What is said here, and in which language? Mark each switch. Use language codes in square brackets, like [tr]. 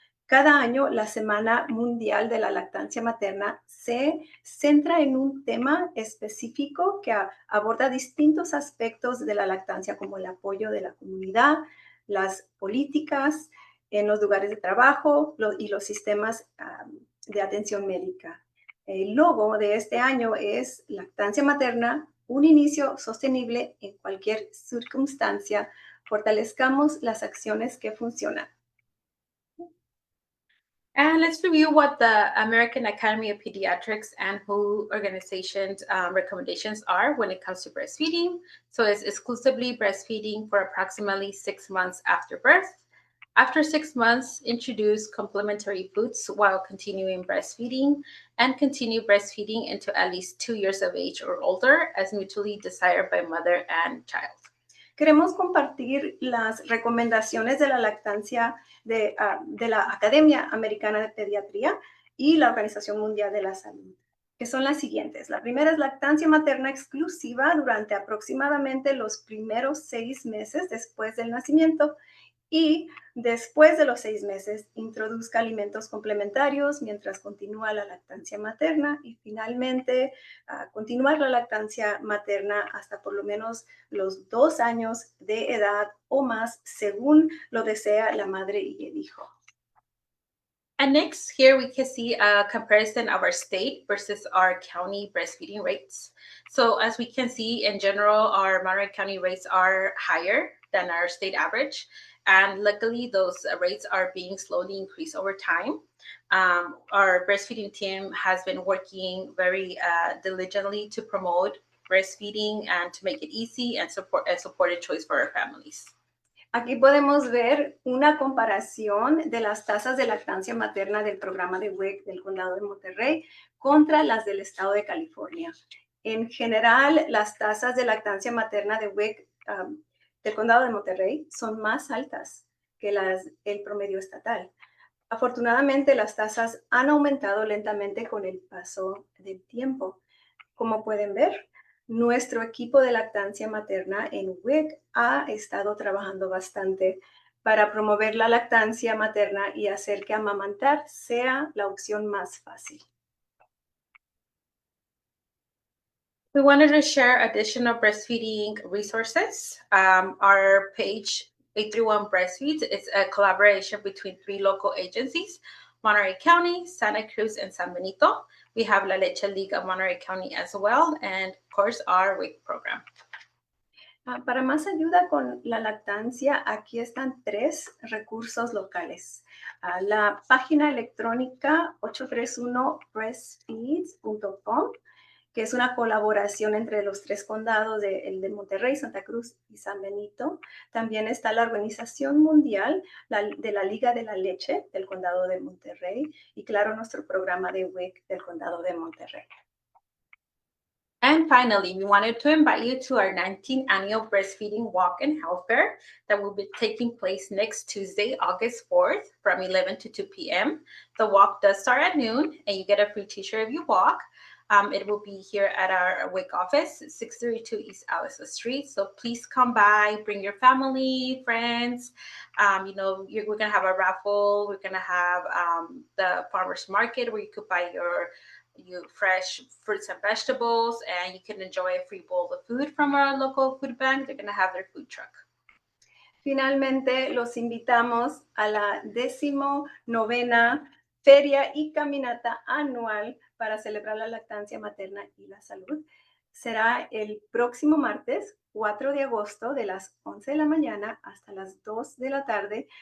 [es] Cada año, la Semana Mundial de la Lactancia Materna se centra en un tema específico que aborda distintos aspectos de la lactancia, como el apoyo de la comunidad, las políticas en los lugares de trabajo y los sistemas de atención médica. El logo de este año es Lactancia Materna, un inicio sostenible en cualquier circunstancia. Fortalezcamos las acciones que funcionan. [en] And let's review what the American Academy of Pediatrics and WHO organization's recommendations are when it comes to breastfeeding. So it's exclusively breastfeeding for approximately 6 months after birth. After 6 months, introduce complementary foods while continuing breastfeeding, and continue breastfeeding into at least 2 years of age or older as mutually desired by mother and child. [es] Queremos compartir las recomendaciones de la lactancia de la Academia Americana de Pediatría y la Organización Mundial de la Salud, que son las siguientes. La primera es lactancia materna exclusiva durante aproximadamente los primeros 6 meses después del nacimiento, y después de los 6 meses introduzca alimentos complementarios mientras continúa la lactancia materna, y finalmente continuar la lactancia materna hasta por lo menos los 2 años de edad o más, según lo desea la madre y el hijo. [en] And next, here we can see a comparison of our state versus our county breastfeeding rates. So as we can see, in general, our Monterey County rates are higher than our state average. And luckily, those rates are being slowly increased over time. Our breastfeeding team has been working very diligently to promote breastfeeding and to make it easy and supported choice for our families. [es] Aquí podemos ver una comparación de las tasas de lactancia materna del programa de WIC del condado de Monterey contra las del estado de California. En general, las tasas de lactancia materna de WIC del condado de Monterey son más altas que el promedio estatal. Afortunadamente, las tasas han aumentado lentamente con el paso del tiempo. Como pueden ver, nuestro equipo de lactancia materna en WIC ha estado trabajando bastante para promover la lactancia materna y hacer que amamantar sea la opción más fácil. [en] We wanted to share additional breastfeeding resources. Our page 831 Breastfeeds is a collaboration between 3 local agencies, Monterey County, Santa Cruz, and San Benito. We have La Leche League of Monterey County as well, and of course our WIC program. [es] Para más ayuda con la lactancia, aquí están 3 recursos locales. La página electrónica 831breastfeeds.com, que es una colaboración entre los 3 condados el de Monterrey, Santa Cruz y San Benito. También está la Organización Mundial de la Liga de la Leche del condado de Monterrey, y claro, nuestro programa de WIC del condado de Monterrey. [en] And finally, we wanted to invite you to our 19th annual Breastfeeding Walk and Health Fair that will be taking place next Tuesday, August 4th from 11 to 2 p.m. The walk does start at noon, and you get a free t-shirt if you walk. It will be here at our WIC office, 632 East Allison Street. So please come by, bring your family, friends. We're going to have a raffle. We're going to have the farmer's market where you could buy your fresh fruits and vegetables, and you can enjoy a free bowl of food from our local food bank. They're going to have their food truck. [es] Finalmente, los invitamos a la 19ª Feria y Caminata Anual para celebrar la lactancia materna y la salud. Será el próximo martes, 4 de agosto, de las 11 de la mañana hasta las 2 de la tarde.